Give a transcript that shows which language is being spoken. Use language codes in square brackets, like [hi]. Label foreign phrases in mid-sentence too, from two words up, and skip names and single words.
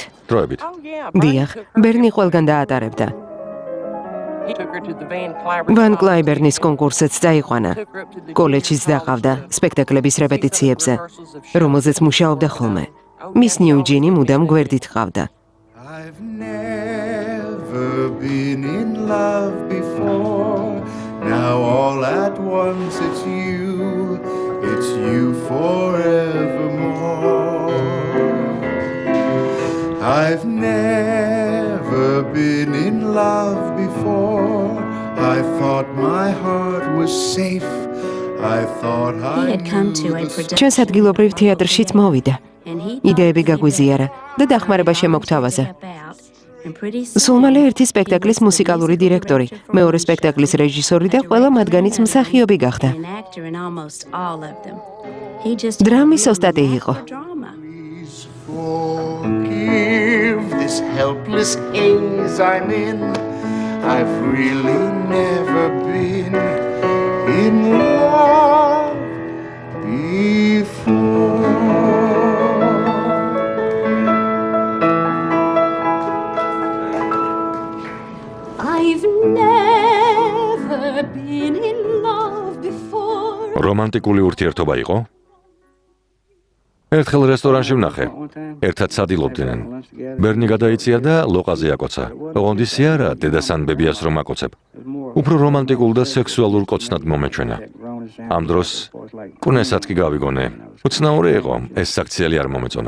[ka] დროებით. დიახ, ბერნი ყველგან დაატარებდა. ვან კლაიბერნის კონკურსიც წაიყვანა. კოლეჯშიც დაყავდა სპექტაკლების რეპეტიციებზე, რომელზეც მუშაობდა ხოლმე. მის ნიუჯინი მუდამ გვერდით ყავდა. [en] I've never been in love before. Now all at once it's you forevermore. I've never been in love before. I thought my heart was safe. I thought He had come to a production [ka] ჩვენს ადგილობრივ თეატრშიც მოვიდა. [en] and he [ka] იდეები გაგვიზიარა და დახმარება შემოგთავაზა. სულ მალე ერთი სპექტაკლის მუსიკალური დირექტორი, მეორე სპექტაკლის რეჟისორი და ყველა მათგანიც მსახიობი გახდა. დრამის ოსტატი იყო. [en] forgive this helpless haze I'm in. I've really never been in love before. I've never been in love before. [ka] რომანტიკული ურთიერთობა იყო? ერთხელ რესტორანში ვნახე. ერთად სადილობდნენ. ბერნი გადაიწია და ლოყაზე აკოცა. ოღონდ ისე არა, დედასან ბებიას რომ აკოცებ. უფრო რომანტიკულ და სექსუალურ კოცნად მომეჩვენა. ამ დროს კუნესაც კი გავიგონე. უცნაური იყო, ეს საქციელი არ მომეწონა.